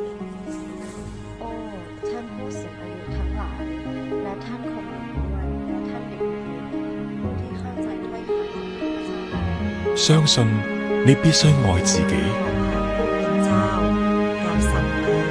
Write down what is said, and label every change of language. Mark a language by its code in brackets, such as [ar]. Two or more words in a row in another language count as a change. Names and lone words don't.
[th] ท่านผู้สูงอายุทั้งหลายและท่านคนหนุ่มด้วยและท่านเด็กๆผู้ที่เข้าใจถ้อยคำของพระเจ้า [zh] 相信你必須愛自己。 [th] เป็นเจ้ารับสั่งเลย